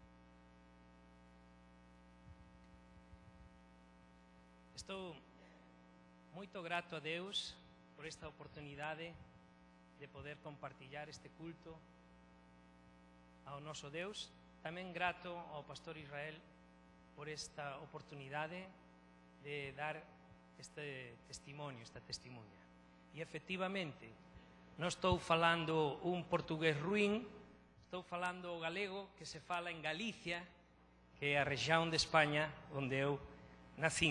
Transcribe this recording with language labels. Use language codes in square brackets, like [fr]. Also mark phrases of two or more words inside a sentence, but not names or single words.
[pt] Estou muito grato a Deus por esta oportunidade de poder compartilhar este culto ao nosso Deus. [gl] Tamén grato ao pastor Israel por esta oportunidade de dar este testimonio, esta testemunha. E efectivamente, non estou falando un portugués ruín, estou falando o galego que se fala en Galicia, que é a región de España onde eu nací.